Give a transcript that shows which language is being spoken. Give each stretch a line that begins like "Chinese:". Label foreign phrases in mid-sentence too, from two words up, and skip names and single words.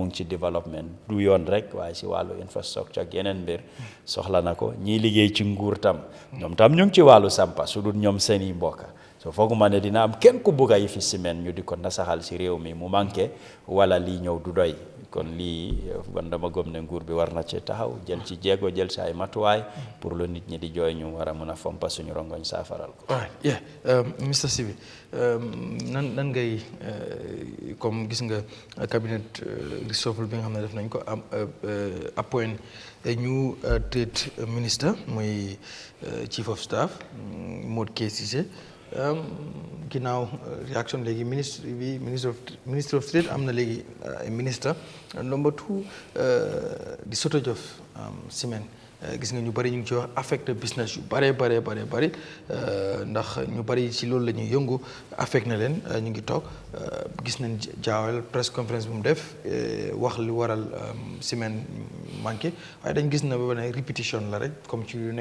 Wolof: ngi ci
French: développement du
Wolof: yoon rek waaye si wàllu infrastructure ak yeneen mbir soxla na ko ñiy liggéey ci nguur tam ñoom tam ñu ngi ci wàllu sampa su dul ñoom seen i mbokka so fooguma ne dina am kenn ku bugg a yi fi ciment ñu di ko nasaxal si réew mi mu manqué wala lii ñëw du doy kon lii man dama gëm ne nguur bi war na ci taxaw jël ci jéego jël ci ay matuwaay pour lu nit ñi di jooy ñu war a mën a fompa suñu rongoñ saafaral ko. Mr Sibi nan ngay comme gis nga
English: cabinet reshuffle
Wolof: bi nga xam ne def nañ ko am appoint ñu trade ministre muy
English: chief of staff
Wolof: Modou Cissé ginnaaw réaction léegi
English: ministre of trade
Wolof: am na léegi ministre number 2 di
English: shortage of cement
Wolof: gis nga ñu bari ñu ngi ci wax affecté business yu bari ndax ñu bari ci loolu la ñuy yëngu affect na leen ñu ngi toog gis nañ Jah Oil
English: press conference
Wolof: bu mu def wax li waral ciment manqué waaye dañ gis na ba ne répétition la rek comme ci yu